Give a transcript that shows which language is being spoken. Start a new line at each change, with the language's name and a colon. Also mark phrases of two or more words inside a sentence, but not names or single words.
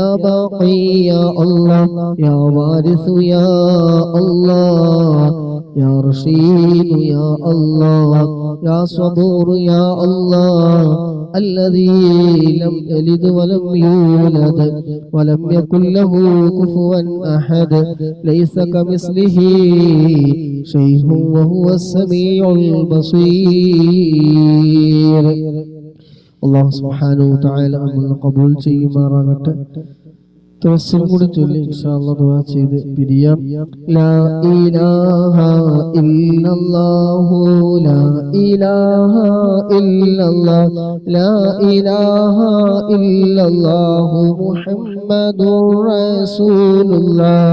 Arabic: باقي يا الله يا وارث يا الله يا رشيد يا الله يا صبور يا الله الذي لم يلد ولم يولد ولم يكن له كفوا أحد ليس كمثله شيء وهو السميع البصير. الله سبحانه وتعالى من قبول ചെയ്യുമാറാകട്ടെ.
Malayalam: തവസ്സുൽ കൂടി ചൊല്ലി ഇൻഷാഅല്ലാഹ് ദുആ ചെയ്ത് പിരിയാം.
Arabic: لا إله إلا الله لا إله إلا الله لا إله إلا الله محمد رسول الله.